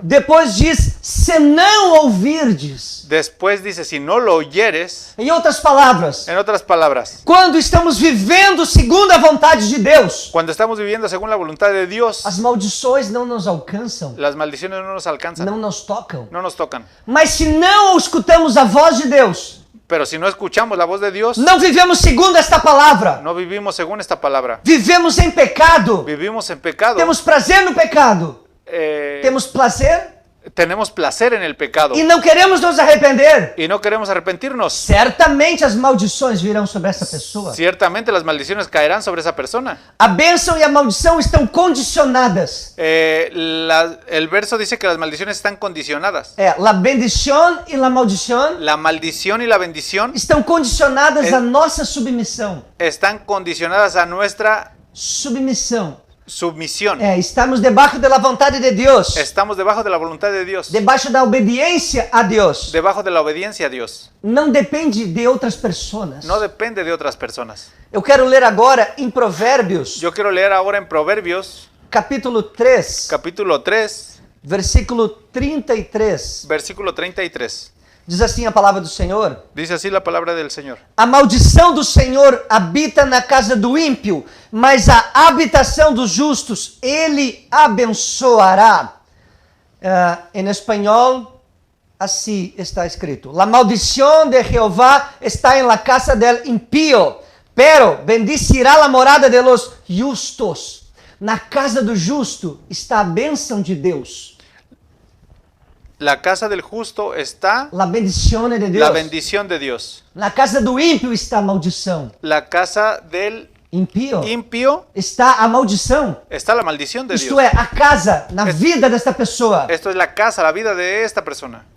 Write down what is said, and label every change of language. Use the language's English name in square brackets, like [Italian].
[Portuguese] Depois diz, se não ouvirdes. [Spanish] después dice, si no lo oyeres, [Portuguese] Em outras palavras, [Spanish] en otras palabras, [Portuguese] quando estamos vivendo segundo a vontade de Deus, [Spanish] cuando estamos viviendo según la voluntad de Dios, [Portuguese] as maldições não nos alcançam, [Spanish] las maldiciones no nos alcanzan, [Portuguese] não nos tocam. [Spanish] no nos tocan. [Portuguese] Mas se não escutamos a voz de Deus, [Spanish] Pero si no escuchamos la voz de Dios, [Portuguese] não vivemos segundo esta palavra, [Spanish] no vivimos según esta palabra. [Portuguese] vivemos em pecado, [Spanish] Vivimos en pecado. [Portuguese] temos prazer no pecado, temos prazer [Spanish] Tenemos placer en el pecado [Portuguese] e não queremos nos arrepender. [Spanish] y no queremos arrepentirnos. [Portuguese] Certamente as maldições virão sobre essa pessoa. [Spanish] Ciertamente las maldiciones caerán sobre esa persona. [Portuguese] A bênção e a maldição estão condicionadas. [Spanish] El verso dice que las maldiciones están condicionadas. [Portuguese] La bendição e la maldição [Spanish] La maldición y la bendición [Portuguese] estão condicionadas à nossa submissão. [Spanish] están condicionadas a nuestra [Portuguese] Submissão. [Spanish] submisión. [Portuguese] Estamos debaixo da vontade de Deus. [Spanish] Estamos debajo de la voluntad de Dios, [Portuguese] Debaixo da obediência a Deus. [Spanish] debajo de la obediencia a Dios. [Portuguese] Não depende de outras pessoas. [Spanish] No depende de otras personas. [Portuguese] Eu quero ler agora em Provérbios, [Spanish] Yo quiero leer ahora en Proverbios, [Portuguese] capítulo 3, [Spanish] capítulo 3, [Portuguese] versículo 33. [Spanish] versículo 33. [Portuguese] Diz assim a palavra do Senhor: [Spanish] Dice así la palabra del Señor. [Portuguese] A maldição do Senhor habita na casa do ímpio, mas a habitação dos justos Ele abençoará. Em espanhol, [Spanish] Así está escrito. La maldición de Jehová está en la casa del impío, pero bendecirá la morada de los justos. [Portuguese] Na casa do justo está a bênção de Deus. [Spanish] La casa del justo está La bendición de Deus. la bendición de Dios. [Portuguese] Na casa do ímpio está a maldição. [Spanish] La casa del Impío impío [Portuguese] está a maldição. [Spanish] está la maldición de [Portuguese] Isto [Spanish] Dios. [Portuguese] é, a casa, na vida desta pessoa. [Spanish] Esto es la casa, la vida de esta persona.